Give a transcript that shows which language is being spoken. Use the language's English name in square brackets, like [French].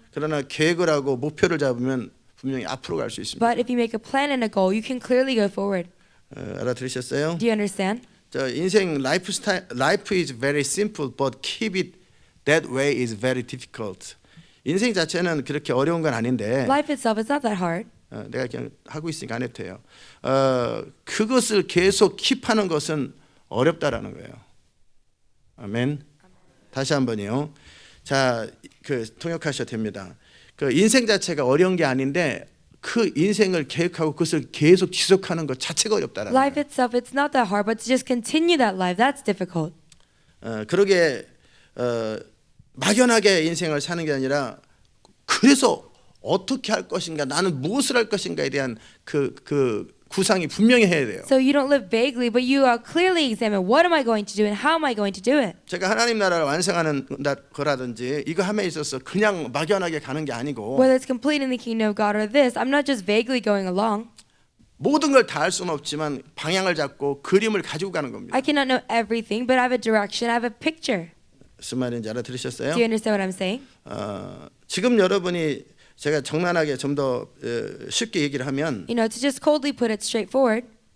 [Korean] 그러나 계획을 하고 목표를 잡으면 분명히 앞으로 갈 수 있습니다. [English] But if you make a plan and a goal, you can clearly go forward. [Korean] 알아들으셨어요? [English] Do you understand? [Korean] 저 인생 라이프 스타일 [English] life is very simple but keep it that way is very difficult. [Korean] 인생 자체는 그렇게 어려운 건 아닌데 [English] Life itself is not that hard. [Korean] 내가 그냥 하고 있으니까 안 해도 돼요. 그것을 계속 킵하는 것은 어렵다라는 거예요. 아멘. 다시 한번요. 자, 그 통역하셔도 됩니다. 그 인생 자체가 어려운 게 아닌데 그 인생을 계획하고 그것을 계속 지속하는 것 자체가 어렵다라는 거예요. [English] Life itself, it's not that hard, but to just continue that life, that's difficult. [Korean] 그러게 막연하게 인생을 사는 게 아니라 그래서 어떻게 할 것인가 나는 무엇을 할 것인가에 대한 그 구상이 분명히 해야 돼요. [English] So you don't live vaguely, but you clearly examine what am I going to do and how am I going to do it. [Korean] 제가 하나님 나라를 완성하는 거라든지 이거 함에 있어서 그냥 막연하게 가는 게 아니고 [English] Whether it's completing the kingdom of God or this, I'm not just vaguely going along. [Korean] 모든 걸 다 할 수는 없지만 방향을 잡고 그림을 가지고 가는 겁니다. [English] I cannot know everything, but I have a direction, I have a picture. [Korean] 무슨 말인지 알아들으셨어요? [English] Do you understand what I'm saying? [Korean] 지금 여러분이 제가 정난하게 좀 더 쉽게 얘기를 하면 [English] You know, to just coldly put it straightforward,